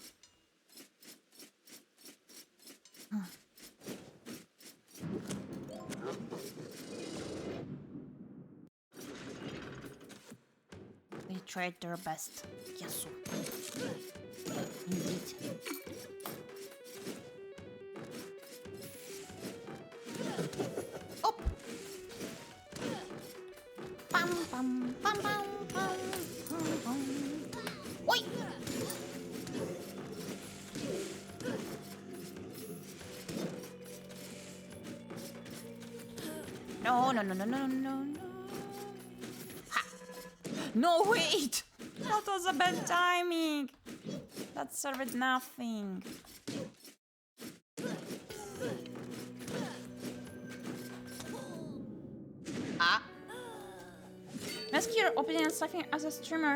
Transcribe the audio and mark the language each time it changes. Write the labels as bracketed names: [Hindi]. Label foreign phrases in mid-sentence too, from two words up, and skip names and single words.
[English] They tried their best. Yes, indeed. Up. Bam bam bam bam bam bam. Oi. No, no, no, no, no, no, no. Ha. No, wait! That was a bad timing. That served nothing. Ah. Ask your opinion on something as a streamer.